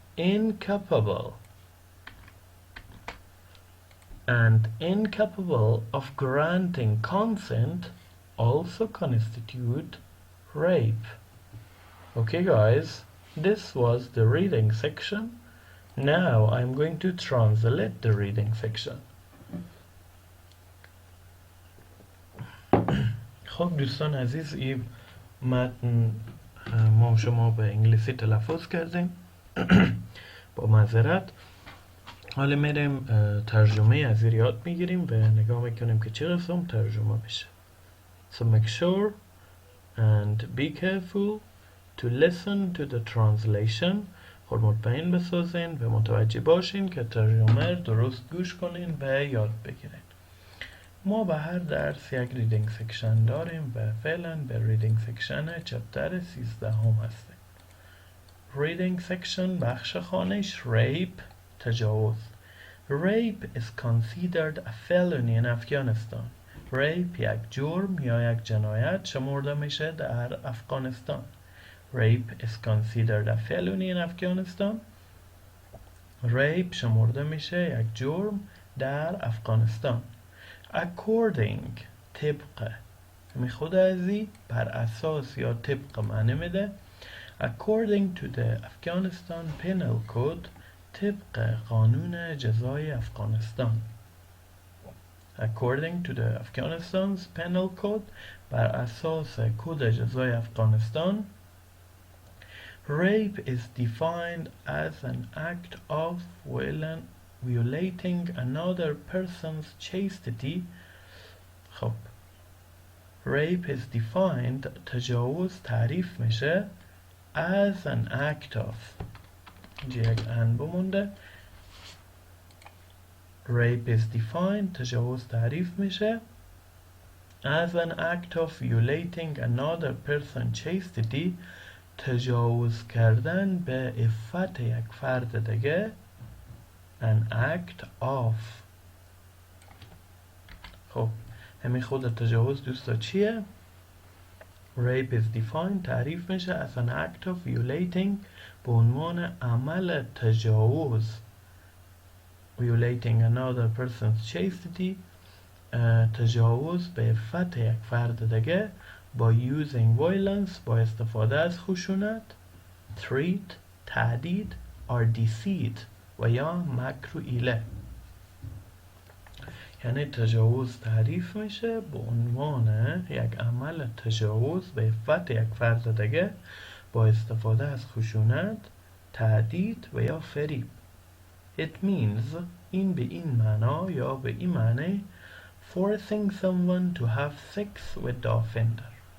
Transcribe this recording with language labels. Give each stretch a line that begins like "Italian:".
English: incapable and incapable of granting consent also constitute rape. Okay guys, this was the reading section. Now I'm going to translate the reading section.
Persian: خب دوستان عزیز، این متن ما شما به انگلیسی تلفظ کردیم با معذرت. حالا میریم ترجمه از این یاد میگیریم و نگاه میکنیم که چه قسم ترجمه بشه.
English: So make sure and be careful to listen to the translation.
Persian: خود مطمئن بسازین و متوجه باشین که ترجمه درست گوش کنین و یاد بگیرین. ما به هر درس یک ریدینگ سکشن داریم و فعلا به ریدینگ سکشن چپتر 13 هستیم. ریدینگ سکشن بخش خانش rape، تجاوز.
English: Rape is considered a felony in Afghanistan.
Persian: Rape یک جرم یا یک جنایت شمرده میشه در افغانستان.
English: Rape is considered a felony in Afghanistan.
Persian: Rape شمرده میشه یک جرم در افغانستان. According، طبق، می خود ازی بر اساس یا طبق معنی میده.
English: According to the Afghanistan Penal Code،
Persian: طبق قانون جزای افغانستان.
English: According to the Afghanistan's Penal Code،
Persian: بر اساس کد جزای افغانستان.
English: Rape is defined as an act of violating another person's chastity.
Persian: خب
English: rape is defined،
Persian: تجاوز تعریف میشه
English: as an act of،
Persian: اینجا یک ان بمونده.
English: Rape is defined،
Persian: تجاوز تعریف میشه
English: as an act of violating another person's chastity،
Persian: تجاوز کردن به عفت یک فرد دیگه.
English: An act of.
Persian: خب همین خود تجاوز دوستا چیه؟
English: Rape is defined،
Persian: تعریف میشه
English: as an act of violating،
Persian: به عنوان عمل تجاوز.
English: Violating another person's chastity،
Persian: تجاوز به عفت یک فرد دیگه.
English: by using violence،
Persian: با استفاده از خشونت.
English: threat،
Persian: تهدید.
English: or deceit،
Persian: و یا مکر و حیله. یعنی تجاوز تعریف میشه به عنوان یک عمل تجاوز به عفت یک فرد دیگه با استفاده از خشونت، تهدید و یا فریب.
English: It means،
Persian: این به این معنا یا به این معنی
English: forcing someone to have sex with the offender.